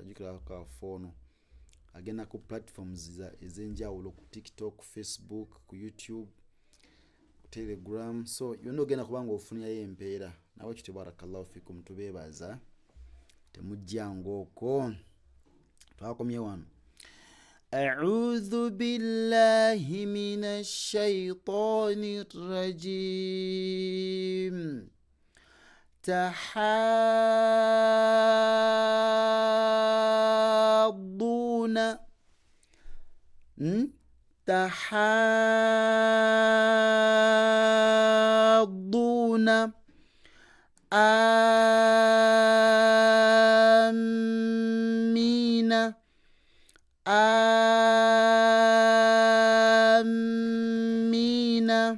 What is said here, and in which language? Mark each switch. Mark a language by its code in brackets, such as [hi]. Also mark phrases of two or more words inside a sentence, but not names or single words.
[lg] Jukira ka fono agenda ku platforms ez'enjawulo ku TikTok, Facebook, ku YouTube, ku Telegram. So yonna ogenda kubanga ofunirayo empeera nawe kityo. [ar] بارك الله فيكم, [lg] tubeebaza temujjanga okwo. Twakomye wano. [ar] أعوذ بالله من الشيطان الرجيم. تحاضون تحاضون آمين آمين